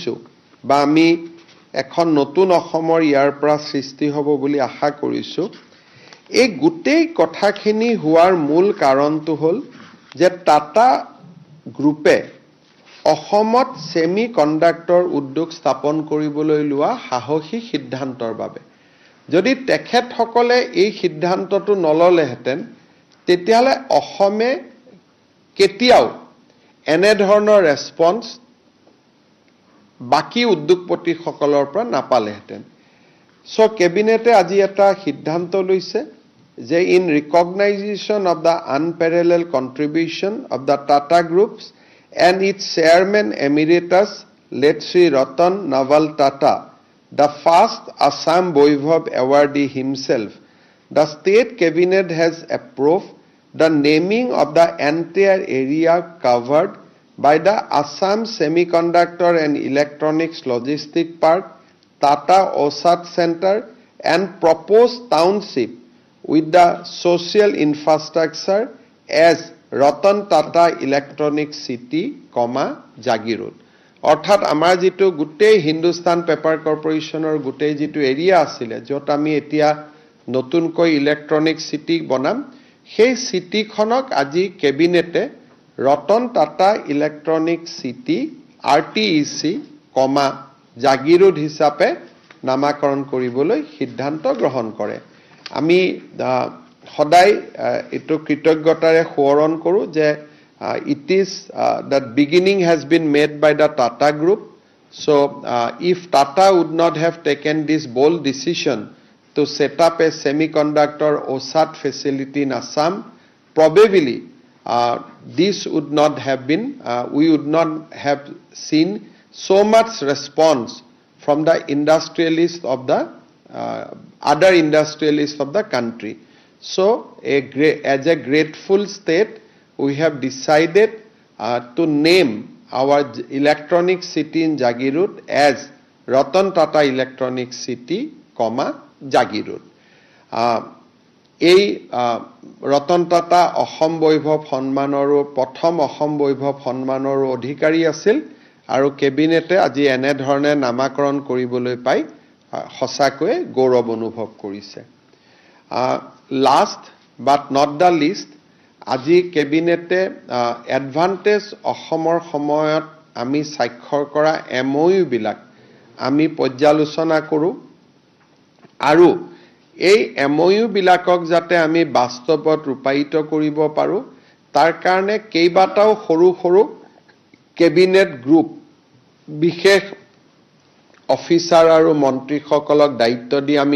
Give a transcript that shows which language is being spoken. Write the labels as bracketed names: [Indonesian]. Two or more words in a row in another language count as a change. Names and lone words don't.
[Assamese] ভাবিছোঁ বা আমি এখন নতুন অসমৰ ইয়াৰ পৰা সৃষ্টি হ'ব বুলি আশা কৰিছো এই গোটেই কথাখিনি হোৱাৰ মূল কাৰণটো হ'ল যে টাটা গ্ৰুপে অসমত [English] semi conductor [Assamese] উদ্যোগ স্থাপন কৰিবলৈ লোৱা সাহসী সিদ্ধান্তৰ বাবে যদি তেখেতসকলে এই সিদ্ধান্তটো নললেহেঁতেন তেতিয়াহ'লে অসমে কেতিয়াও এনে ধৰণৰ ৰেসপন্স বাকি উদ্যোগপতিসকলৰ পৰা নাপালেহেঁতেন সো কেবিনেটে আজি এটা সিদ্ধান্ত লৈছে যে [English] in recognition of the unparalleled contribution of the Tata Groups and its chairman emeritus late Sri Ratan Naval Tata, the first Assam Vaibhav awardee himself, the state cabinet has approved the naming of the entire area covered by the Assam Semiconductor and Electronics Logistic Park, Tata OSAT Center and proposed township with the social infrastructure as Ratan Tata Electronic City, Jagirod. [Assamese] অৰ্থাৎ আমাৰ যেটো গুটেই হিন্দুস্তান পেপাৰ কৰ্পোৰেচনৰ গুটেই যেটো এৰিয়া আছিল যত আমি এতিয়া নতুনকৈ [English] electronic city [Assamese] বনাম সেই সিটিখনক আজি কেবিনেটে ৰতন টাটা ইলেক্ট্ৰনিক সিটি RTEC, জাগিৰোড হিচাপে নামাকৰণ কৰিবলৈ সিদ্ধান্ত গ্ৰহণ কৰে আমি সদায় এটো কৃতজ্ঞতাৰে সোঁৱৰণ কৰো যে [English] it is that beginning has been made by the Tata Group. So if Tata would not have taken this bold decision to set up a semiconductor OSAT facility in Assam, probably this would not have been, we would not have seen so much response from the industrialists of the other industrialists of the country. So as a grateful state, we have decided to name our electronic city in Jagirod as Ratan Tata Electronic City, Jagirod. [Assamese] এই Ratan Tata অসম বৈভৱ সন্মানৰো প্ৰথম অসম বৈভৱ সন্মানৰ অধিকাৰী আছিল আৰু কেবিনেটে আজি এনে ধৰণে নামাকৰণ কৰিবলৈ পাই সঁচাকৈ গৌৰৱ অনুভৱ কৰিছে [English] last but not the least [Assamese] আজি কেবিনেটে এডভান্টেজ অসমৰ সময়ত আমি স্বাক্ষৰ কৰা MOU বিলাক আমি পৰ্যালোচনা কৰো আৰু এই MOU বিলাকক যাতে আমি বাস্তৱত ৰূপায়িত কৰিব পাৰো তাৰ কাৰণে কেইবাটাও সৰু সৰু [English] cabinet group [Assamese] বিশেষ অফিচাৰ আৰু মন্ত্ৰীসকলক দায়িত্ব দি আমি